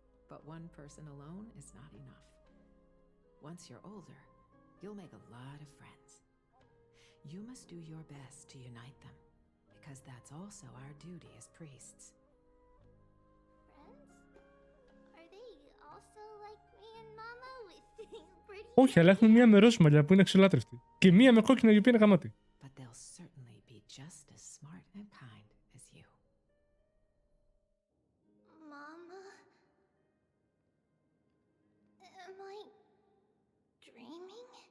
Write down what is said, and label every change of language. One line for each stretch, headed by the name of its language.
English: But one person alone is not enough. Once you're older, you'll make a lot of friends. You must do your best to unite them, because that's also our duty as priests. Friends? Are they also like me and Mama with pretty...
Greek: Όχι, αλλά έχουμε μία με ροζ μαλλιά που είναι αξιολάτρευτη. Και μία με κόκκινο η οποία είναι γαμάτη.
English: But they'll certainly be just as smart and kind as you. Mama? Am I dreaming?